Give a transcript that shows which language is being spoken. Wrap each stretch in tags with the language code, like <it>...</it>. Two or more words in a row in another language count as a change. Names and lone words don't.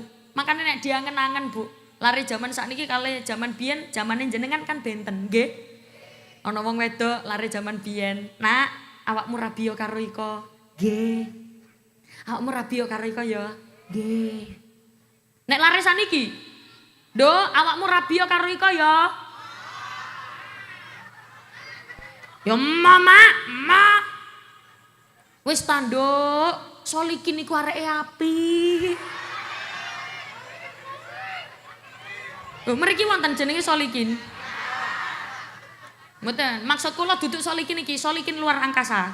<jv>Makane nek diangen-angen Bu, lari zaman sakniki kalih zaman biyen, zamane jenengan kan benten, nggih. Ana wong wedok lari zaman biyen, "Nak, awakmu rabiyo karo iko?" Nggih. "Awakmu rabiyo karo iko ya?" Nggih. Nek lari saniki, "Nduk, awakmu rabiyo karo iko ya?" Ya mama, ma. Wis tanduk, Solikin iku areke api. Lho mriki wonten jenenge Solikin. Mboten, maksud kula duduk Solikin iki, Solikin</jv> <id>luar angkasa.</id>